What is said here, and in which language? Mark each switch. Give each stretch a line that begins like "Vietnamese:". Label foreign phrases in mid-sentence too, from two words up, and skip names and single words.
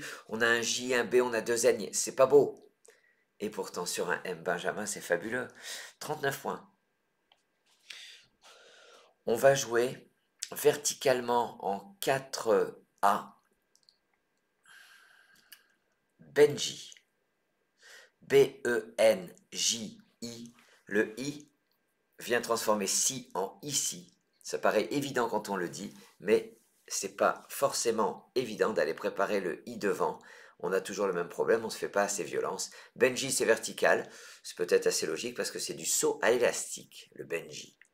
French: On a un J, un B, on a deux N, c'est pas beau. Et pourtant, sur un M Benjamin, c'est fabuleux. 39 points. On va jouer verticalement en 4A. Benji. B-E-N-J-I. Le I vient transformer si en ici. Ça paraît évident quand on le dit, mais c'est pas forcément évident d'aller préparer le I devant. On a toujours le même problème, on ne se fait pas assez violence. Benji, c'est vertical. C'est peut-être assez logique parce que c'est du saut à élastique, le Benji.